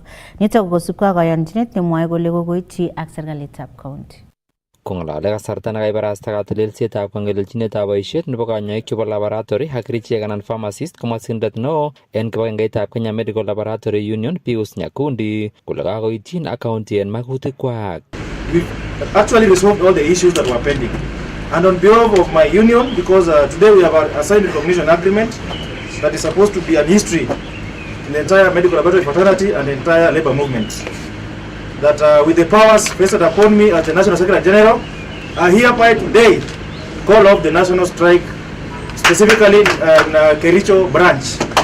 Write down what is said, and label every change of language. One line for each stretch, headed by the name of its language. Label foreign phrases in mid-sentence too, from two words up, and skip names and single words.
Kalenjin: Nitok kosubkei ak kayonchinet nemwoe kole kokoityi ak serikalitab county. Kong'alale kasarta nekabarasta katelelsetab kong'elelchinetab boisiet nebo kanyoik chebo laboratory ak kerichek anan pharmacist komasindet neo en kibagengeitab Kenya Medical Laboratory Union Pius Nyakundi kole kakoityin ak county en makutikwak.
English: We've actually resolved all the issues that were pending. And on behalf of my union, because today we have a signed recognition agreement that is supposed to be an history in the entire medical laboratory fraternity and the entire labor movement. That with the powers vested upon me as the National Secretary General, I hereby today call off the national strike, specifically in Kericho branch.